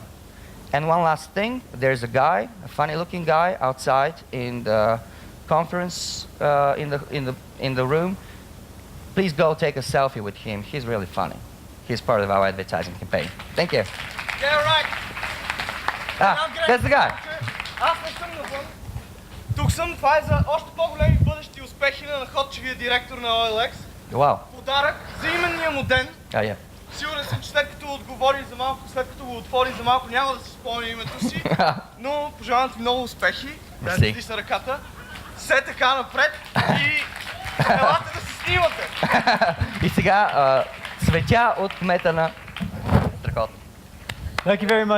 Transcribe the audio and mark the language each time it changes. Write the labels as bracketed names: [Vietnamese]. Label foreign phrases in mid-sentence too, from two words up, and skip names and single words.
[English] And one last thing, there's a guy, a funny-looking guy outside in the conference in the room. Please go take a selfie with him. He's really funny. He's part of our advertising campaign. Thank you. Yeah, right. That's the guy. [Bulgarian] Аз не съм навън. Тук съм. Това е за още по-големи бъдещи успехи на находчивия директор на OLX. [English] Wow. [Bulgarian] Подарък за именния му ден. [English] Yeah. [Bulgarian] Сигурен съм, че след като отговори за малко, след като го отвори за малко, няма да си спомня името си. Но пожелавам ти много успехи. Да ти с ръката. Все така напред и елате да се снимате. И сега цветя от кмета на Страхотно. [English] Thank you very much.